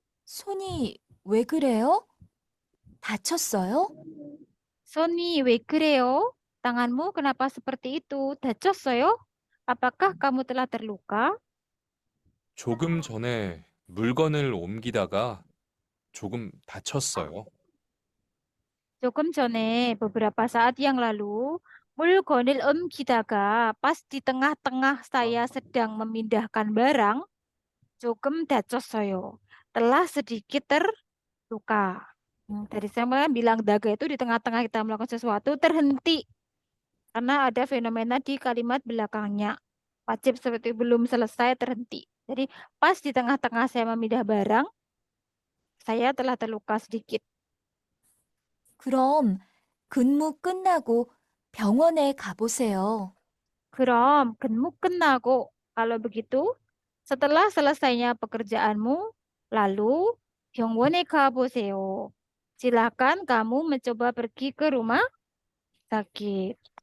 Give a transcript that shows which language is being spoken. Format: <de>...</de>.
<ko>손이 왜 그래요? 다쳤어요?</ko> <id>Sony,</id> <ko>왜 그래요?</ko> <id>Tanganmu kenapa seperti itu?</id> <ko>다쳤어요?</ko> <id>Apakah kamu telah terluka?</id> <ko>조금 전에 물건을 옮기다가 조금 다쳤어요. 조금 전에</ko> <id>beberapa saat yang lalu,</id> <ko>물건을 옮기다가</ko> <id>pas di tengah-tengah saya sedang memindahkan barang,</id> <ko>조금 다쳤어요.</ko> <id>Telah sedikit terluka. Tadi saya bilang daga itu di tengah-tengah kita melakukan sesuatu terhenti. Karena ada fenomena di kalimat belakangnya. Wajib seperti belum selesai terhenti. Jadi pas di tengah-tengah saya memindah barang, saya telah terluka sedikit.</id> <ko>그럼 근무 끝나고 병원에 가보세요. 그럼 근무 끝나고,</ko> <id>kalau begitu, setelah selesainya pekerjaanmu, lalu</id> <ko>병원에 가보세요.</ko> <id>Silakan kamu mencoba pergi ke rumah sakit.</id>